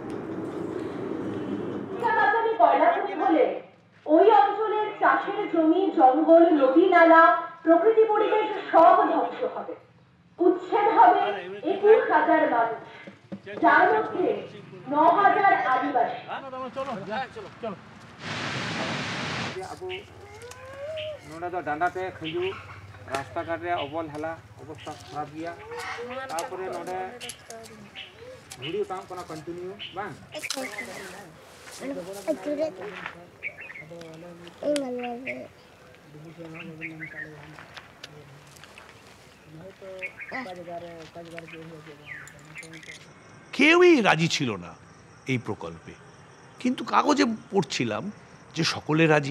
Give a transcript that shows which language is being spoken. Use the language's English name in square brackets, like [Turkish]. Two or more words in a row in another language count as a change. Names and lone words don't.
[Bangla] ওই অঞ্চলের চাষের জমি, জঙ্গল, নদী নালা, প্রকৃতি পরিবেশ সব ধ্বংস হবে। উচ্ছেদ হবে 21,000 মানুষ, যার মধ্যে 9,000 আদিবাসী। [Santali] ᱟᱵᱚ ᱱᱚᱰᱮ ᱫᱚ ᱰᱟᱸᱰᱟᱛᱮ ᱠᱷᱟᱸᱡᱩ ᱨᱟᱥᱛᱟ ᱜᱷᱟᱴ ᱨᱮ ᱚᱵᱚᱞᱦᱮᱞᱟ ᱚᱵᱚᱥᱛᱷᱟ ᱠᱷᱟᱨᱟᱯ ᱜᱮᱭᱟ ᱛᱟᱨᱯᱚᱨᱮ ᱱᱚᱰᱮ ᱵᱷᱩᱲᱤ ᱚᱴᱟᱝ ᱠᱟᱱᱟ ᱠᱚᱱᱴᱤᱱᱤউ ᱵᱟᱝ [Bangla] কেউই রাজি ছিল না এই প্রকল্পে, কিন্তু কাগজে পড়ছিলাম যে সকলে রাজি।